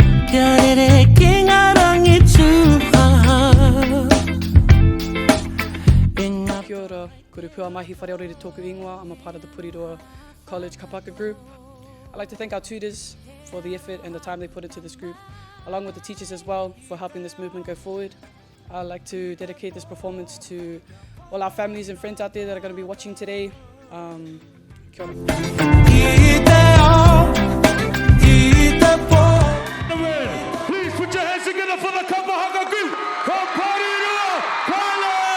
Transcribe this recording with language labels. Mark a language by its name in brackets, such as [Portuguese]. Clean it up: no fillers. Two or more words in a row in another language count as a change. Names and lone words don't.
[Māori] Kia ora, kuru pua mahi whareore tōku ingoa. [English] I'm a part of the Puriroa College Kapaka group. I'd like to thank our tutors for the effort and the time they put into this group, along with the teachers as well for helping this movement go forward. I'd like to dedicate this performance to all our families and friends out there that are going to be watching today. [Māori] Kia ora. [English] Please put your hands together for the Kapahaka group from Puriroa College!